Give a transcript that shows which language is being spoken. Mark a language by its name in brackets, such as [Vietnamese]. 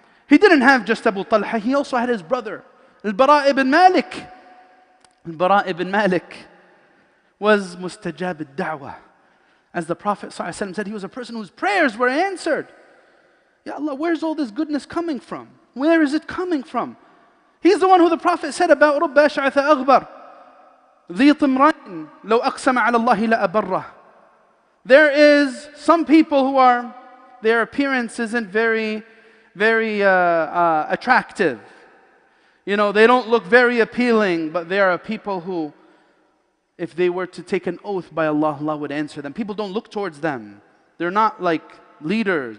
[English] He didn't have just Abu Talha, he also had his brother, Al-Bara ibn Malik. Al-Bara ibn Malik was mustajab al-da'wah. As the Prophet ﷺ said, he was a person whose prayers were answered. Ya Allah, where's all this goodness coming from? Where is it coming from? He's the one who the Prophet said about [Arabic] رُبَّ أَشْعَثَ أَغْبَرَ ذِي طِمْرَيْنٍ لَوْ أَقْسَمَ عَلَى اللَّهِ لَأَبَرَّهُ. [English] There is some people who are, their appearance isn't very attractive. You know, they don't look very appealing, but there are people who, if they were to take an oath by Allah, Allah would answer them. People don't look towards them. They're not like leaders.